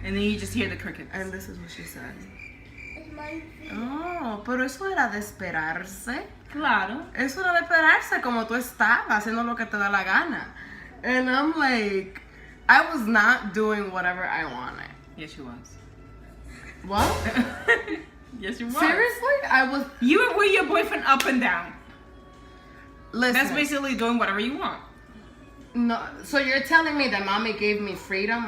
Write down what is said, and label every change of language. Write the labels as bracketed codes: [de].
[en] And then you just hear the crickets. and this is what she said. It's my [es] Oh, pero eso era de esperarse. Claro. Eso era de esperarse, como tú estabas, haciendo lo que te da la gana. [en] And I'm like, I was not doing whatever I wanted. Yes, you was. What? Yes, you was. Seriously? I was. You were with your boyfriend up and down. Listen. That's basically doing whatever you want. No, so you're telling me that mommy gave me freedom?